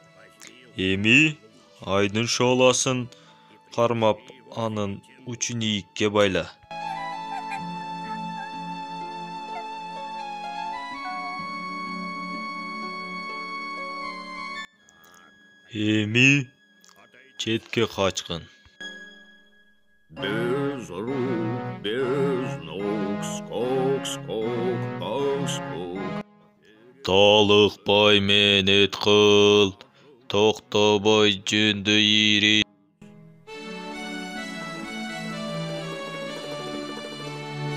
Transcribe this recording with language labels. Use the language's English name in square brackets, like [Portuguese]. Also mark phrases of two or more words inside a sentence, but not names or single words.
[Kyrgyz] Эми айдын шооласын кармап, анын учун ийикке байла. Эми четке качкын. [Russian] Без рук, без ног, скок, скок, ах, скок. [Kyrgyz] Талыкпай менет кыл, токтобой жүндү ийри.